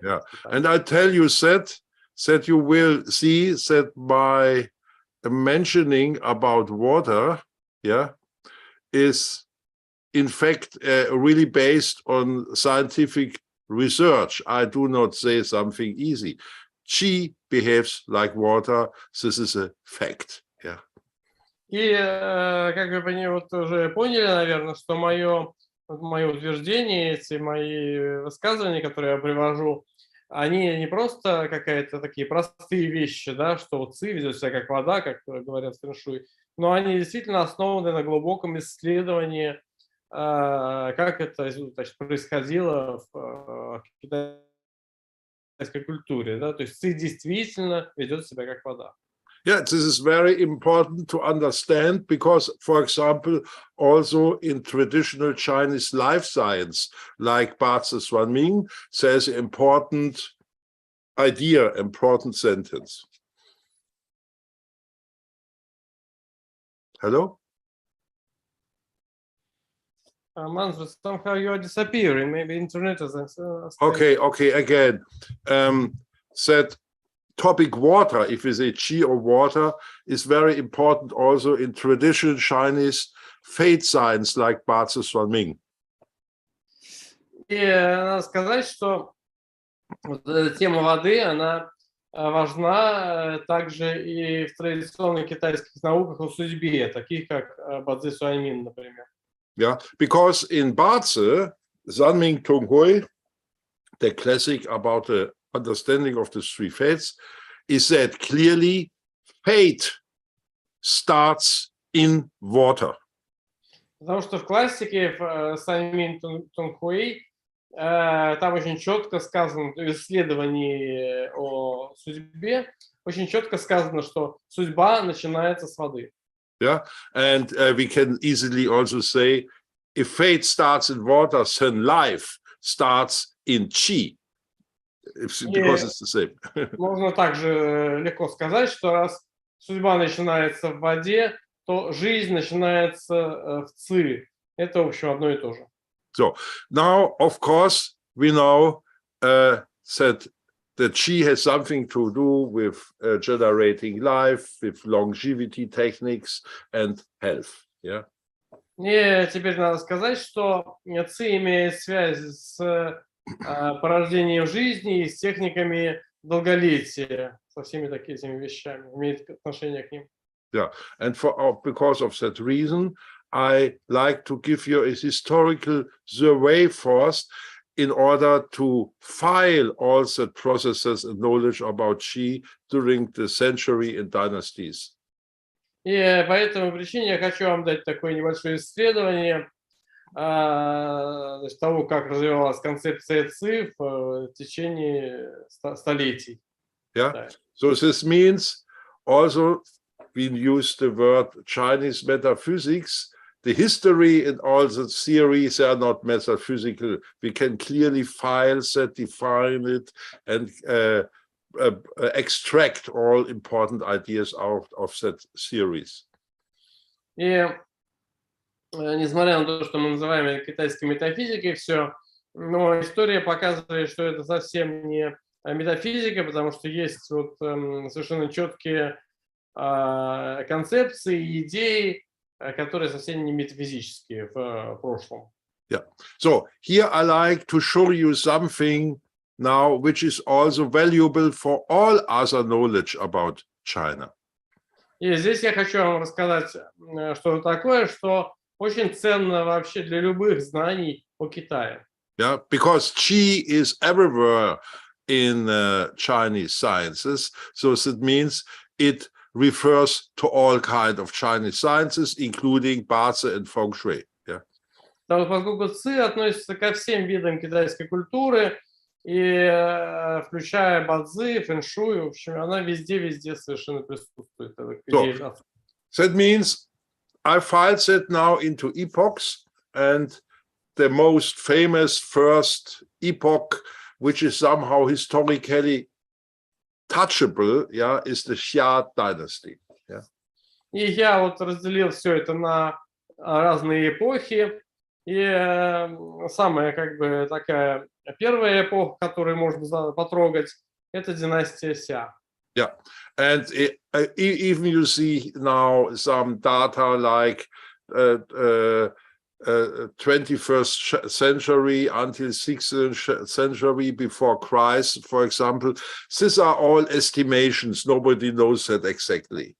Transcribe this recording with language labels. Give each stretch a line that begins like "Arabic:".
English: Yeah, and I tell you that you will see that my mentioning about water, yeah, is in fact really based on scientific research. I do not say something easy. Qi behaves like water. This is a fact. Yeah.
Russian: И как вы вот уже поняли, наверное, что мое утверждение, эти мои высказывания, которые я привожу, они не просто какие-то такие простые вещи, да, что Ци ведет себя как вода, как говорят в Фэн-шуй, но они действительно основаны на глубоком исследовании, как это, значит, происходило в китайской культуре, да, то есть Ци действительно ведет себя как вода.
English: Yeah, this is very important to understand because, for example, also in traditional Chinese life science, like ba-czы, there's important idea, important sentence. Hello? Manfred, somehow you are disappearing. Maybe internet is Okay, again. That topic water, if we say Qi or water, is very important also in traditional Chinese fate signs like ba-czы самым.
Russian: И надо сказать, что вот эта тема воды, она важна также и в традиционных китайских науках о судьбе, таких как ба-цзы самым, например.
English: Yeah, because in ba-czы, Sanming Tonghui, the classic about the understanding of the three fates, is that clearly fate starts in water.
Russian: Потому что в классике, в самим Тонхуэй, там очень четко сказано, в исследовании о судьбе, очень четко сказано, что судьба начинается с воды.
English: Yeah, and we can easily also say, if fate starts in water, then life starts in Qi, because it's the same.
Russian: Можно также легко сказать, что раз судьба начинается в воде, то жизнь начинается в Ци. Это, в общем, одно и то же.
English: So now, of course, we know that the Qi has something to do with generating life, with longevity techniques and health. Yeah.
Russian: И теперь надо сказать, что Ци имеет связь с порождением жизни и с техниками долголетия, со всеми такими вещами, имеет отношение к ним.
English: Yeah, and because of that reason, I like to give you a historical survey first in order to file all the processes and knowledge about Qi during the century and dynasties.
Russian: И по этой причине я хочу вам дать такое небольшое исследование того, как развивалась концепция Ци в течение столетий.
English: Yeah,
Russian: Да.
English: so this means also we use the word Chinese metaphysics. The history and all the theories are not metaphysical. We can clearly file that, define it, and extract all important ideas out of that series.
Russian: И несмотря на то, что мы называем китайской метафизикой, все, но история показывает, что это совсем не метафизика, потому что есть вот совершенно четкие концепции, идеи, которые совсем не метафизические в прошлом.
English: Yeah. So here I like to show you something now which is also valuable for all other knowledge about China.
Russian: И здесь я хочу вам рассказать что-то такое, что очень ценно вообще для любых знаний о Китае.
English: Yeah, because Qi is everywhere in Chinese sciences, so that means it refers to all kinds of Chinese sciences, including ba-czы and Feng-шуй. Yeah.
Russian: Поскольку Ци относится ко всем видам китайской культуры, и включая ба-цзы, Фэн-шуй, в общем, она везде совершенно присутствует.
English: So, that means I filed it now into epochs, and the most famous first epoch, which is somehow historically touchable, yeah, is the Xia dynasty. Yeah.
Russian: И я вот разделил все это на разные эпохи. И самая как бы такая первая эпоха, которую можно потрогать, это династия Ся.
English: Yeah, and even you see now some data like 21st century until 6th century before Christ, for example. These are all estimations. Nobody knows that exactly.